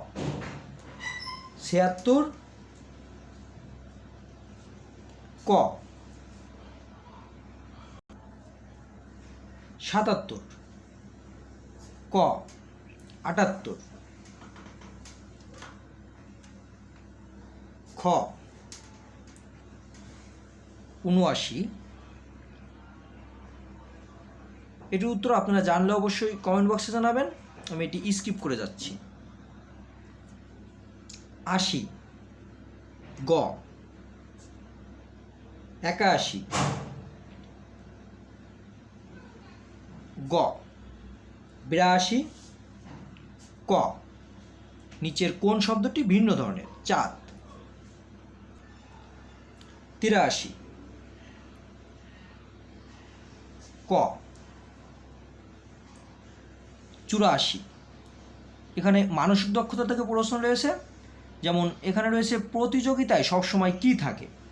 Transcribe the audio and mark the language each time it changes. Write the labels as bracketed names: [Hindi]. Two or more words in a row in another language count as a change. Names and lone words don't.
[Bangla] 76 ক, 77 ক, 78 খ, 79। এটির উত্তর আপনারা জানলে অবশ্যই কমেন্ট বক্সে জানাবেন, আমি এটি স্কিপ করে যাচ্ছি। 80 গ, 81 গ, 82 ক। নিচের কোন শব্দটি ভিন্ন ধরনের? চাঁদ। 83 ক, 84। এখানে মানসিক দক্ষতা থেকে প্রশ্ন রয়েছে, যেমন এখানে রয়েছে প্রতিযোগিতায় সবসময় কি থাকে?